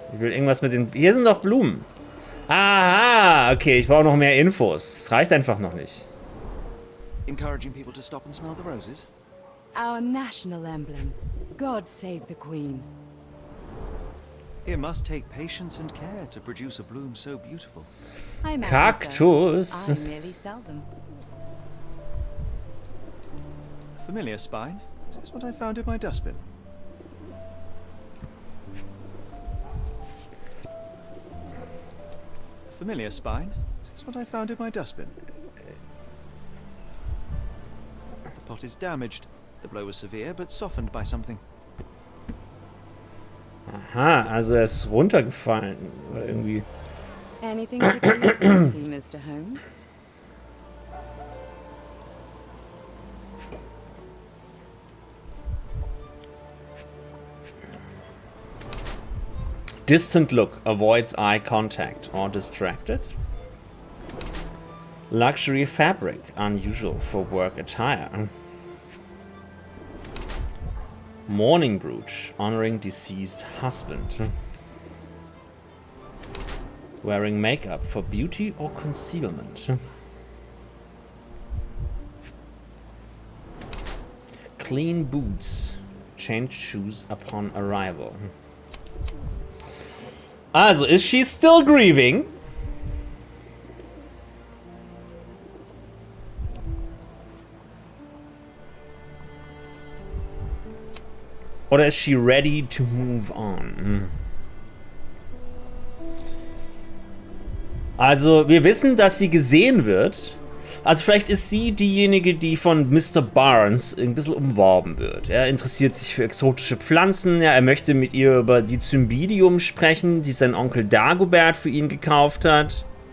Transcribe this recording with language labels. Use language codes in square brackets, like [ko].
[de] Ich will irgendwas mit den... Hier sind doch Blumen. Aha, okay, ich brauche noch mehr Infos. Es reicht einfach noch nicht. [en] Encouraging people to stop and smell the roses? Our national emblem. God save the Queen. It must take patience and care to produce a bloom so beautiful. I imagine [de] Kaktus. [en] so. I merely sell them. Familiar spine? Is this what I found in my dustbin? Familiar spine? Is this what I found in my dustbin? The pot is damaged. The blow was severe, but softened by something. [de] Aha, also er ist runtergefallen. Oder irgendwie. [en] Anything particularly fancy, Mr. Holmes? Distant look avoids eye contact or distracted. Luxury fabric, unusual for work attire. Mourning brooch, honoring deceased husband. Wearing makeup for beauty or concealment. Clean boots, change shoes upon arrival. Also, is she still grieving? [de] Oder [en] is she ready to move on? [de] Also, wir wissen, dass sie gesehen wird. Also vielleicht ist sie diejenige, die von Mr. Barnes ein bisschen umworben wird. Er interessiert sich für exotische Pflanzen. Ja, er möchte mit ihr über die Cymbidium sprechen, die sein Onkel Dagobert für ihn gekauft hat.